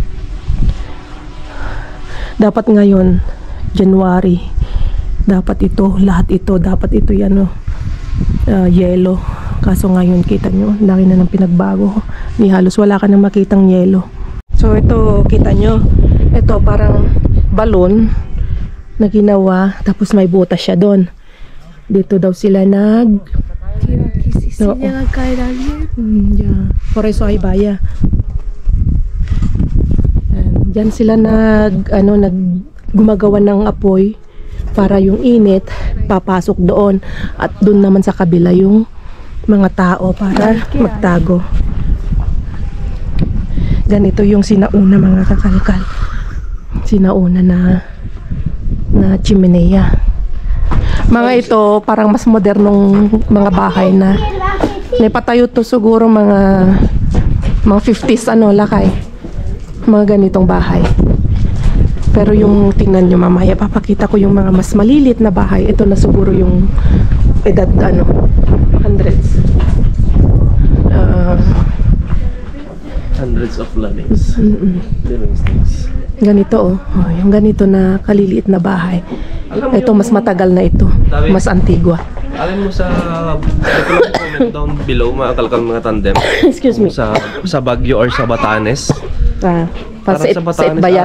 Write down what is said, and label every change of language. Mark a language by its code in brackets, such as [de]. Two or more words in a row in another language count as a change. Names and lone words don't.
[tl] Dapat ngayon, January, dapat ito, lahat ito, dapat ito yan yelo. Kaso ngayon kita nyo, laki na ng pinagbago. Ni halos wala ka nang makitang yelo. So ito, kita nyo, ito parang balon na ginawa, tapos may butas siya doon. Dito daw sila [es] Se llega a caer alguien. yeah. Por eso hay valla. [tl] Diyan sila gumagawa ng apoy para yung init papasok doon at doon naman sa kabila yung mga tao para magtago. Ganito yung sinauna mga kakalkal. Sinauna na chimenea. Mga ito parang mas modernong mga bahay na naipatayo to siguro mga 50s lakay. Mga ganitong bahay. Pero yung tingnan nyo mamaya, papakita ko yung mga mas malilit na bahay. Ito na siguro yung edad hundreds. [en] Hundreds of living things. [tl] Ganito yung ganito na kaliliit na bahay. Ito mas matagal na ito. Mas antigua. Alam mo sa [en] comment down below [tl] mga kalkal mga tandem. [en] Excuse me. [tl] Sa Baguio or sa Batanes. Parang sa Batanes Bayat.